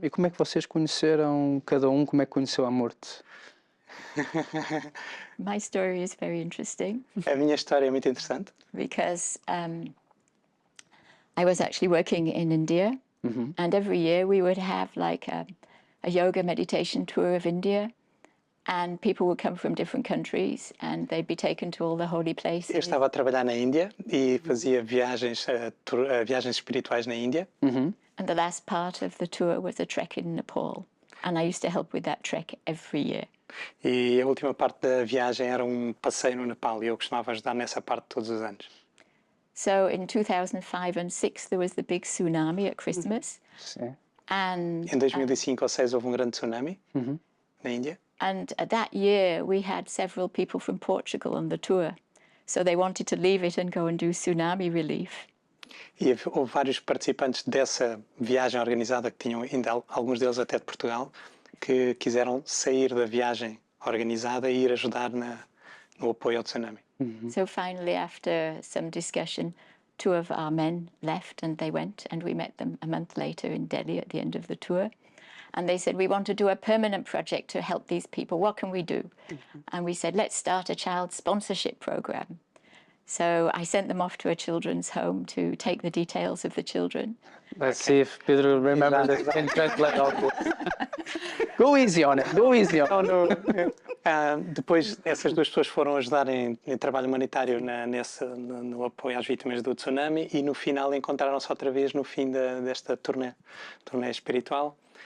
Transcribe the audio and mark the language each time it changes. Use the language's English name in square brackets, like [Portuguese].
[Portuguese] E como é que vocês conheceram, cada um, como é que conheceu a AMURT? [English] My story is very interesting [Portuguese] A minha história é muito interessante. [English] because I was actually working in India, and every year we would have like a yoga meditation tour of India, and people would come from different countries and they'd be taken to all the holy places. [Portuguese] Eu estava a trabalhar na Índia e fazia viagens espirituais na Índia. [English] And the last part of the tour was a trek in Nepal, and I used to help with that trek every year. [Portuguese] E a última parte da viagem era um passeio no Nepal e eu costumava ajudar nessa parte todos os anos. [English] So in 2005 and 2006 there was the big tsunami at Christmas, [Portuguese] Sim. [English] and [Portuguese] Em 2005 ou 2006 houve um grande tsunami na Índia. [English] And that year, we had several people from Portugal on the tour. So they wanted to leave it and go and do tsunami relief. [Portuguese] E houve vários participantes dessa viagem organizada, que tinham ainda alguns deles até de Portugal, que quiseram sair da viagem organizada e ir ajudar no apoio ao tsunami. [English] So finally, after some discussion, 2 of our men left and they went, and we met them a month later in Delhi at the end of the tour. And they said, we want to do a permanent project to help these people. What can we do? And we said, let's start a child sponsorship program. So I sent them off to a children's home to take the details of the children. Let's see if Pedro remembers this and translate all this. Go easy on it, go easy on it. [Portuguese] Depois, essas 2 pessoas foram ajudar em trabalho humanitário no apoio às vítimas do tsunami e no final encontraram-se outra vez no fim desta turnê espiritual.